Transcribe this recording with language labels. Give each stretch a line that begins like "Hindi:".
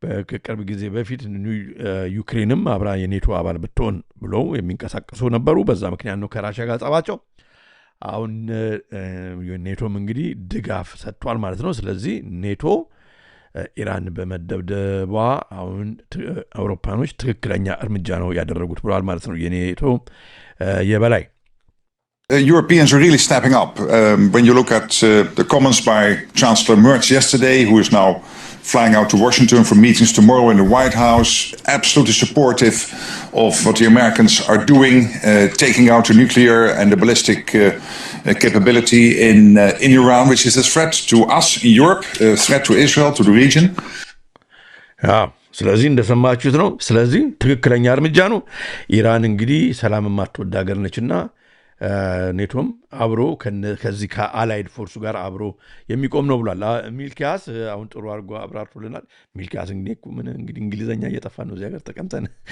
Amharic: ከቅርብ ጊዜ በፊት ዩክሬንም አብራ የኔቶ አባል ብትሆን ብለው የሚንቀሳቀሱ ነበሩ። በዛ ምክንያት ነው ከራሽያ ጋር ጸባቸው። አሁን ኔቶም እንግዲህ ድጋፍ ሰጥቷል ማለት ነው። ስለዚህ ኔቶ ኢራን በመደብደቧ አሁን አውሮፓኖች ትክክለኛ እርምጃ ነው ያደረጉት ብለዋል ማለት ነው የኔቶ የበላይ።
English: Europeans are really stepping up when you look at the comments by Chancellor Merz yesterday, who is now flying out to Washington for meetings tomorrow in the White House, absolutely supportive of what the Americans are doing, taking out the nuclear and the ballistic capability in Iran, which is a threat to us in Europe, a threat to Israel, to the region.
Amharic: ስለዚህ እንደሰማችሁት ነው። ስለዚህ ትክክለኛ እርምጃ ነው። ኢራን እንግዲህ ሰላም የማትወድ ሀገር ነችና ኔቶም አብሮ ከዚህ ከአላይድ ፎርሱ ጋር አብሮ የሚቆም ነው ብሏል። ሚልኪያስ አሁን ጥሩ አድርጎ አብራርቶልናል። ሚልኪያስ እንግዲህ እንግሊዘኛ እየጠፋ ነው እዚህ ሀገር ተቀምጠን።